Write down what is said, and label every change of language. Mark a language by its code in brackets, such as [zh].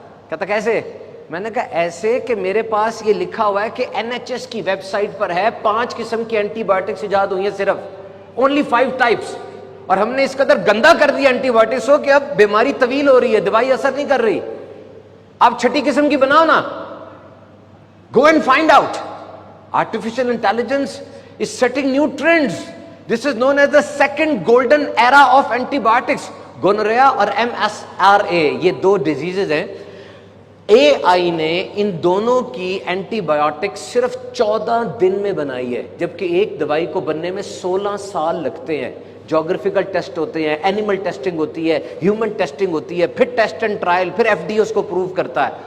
[ur] کہتا کیسے؟ میں نے کہا ایسے کہ میرے پاس یہ لکھا ہوا ہے کہ NHS کی ویب سائٹ پر ہے 5 قسم کی اینٹی بایوٹکس ایجاد ہوئی ہیں، صرف only 5 types، اور ہم نے اس قدر گندا کر دیا اینٹی بایوٹکس ہو کہ اب بیماری طویل ہو رہی ہے، دوائی اثر نہیں کر رہی. آپ 6ٹھی قسم کی بناؤ نا. [en] Go and find out. Artificial intelligence is setting new trends. This is known as the second golden era of antibiotics. Gonorrhea [ur] اور MSRA یہ 2 ڈیزیزز ہیں اے آئی نے ان دونوں کی اینٹی بایوٹک صرف 14 دن میں بنائی ہے، جبکہ ایک دوائی کو بننے میں 16 سال لگتے ہیں. جیوگرافیکل ٹیسٹ ہوتے ہیں، اینیمل ٹیسٹنگ ہوتی ہے، ہیومن ٹیسٹنگ ہوتی ہے، پھر ٹیسٹ اینڈ ٹرائل، پھر ایف ڈی اے اس کو پروو کرتا ہے.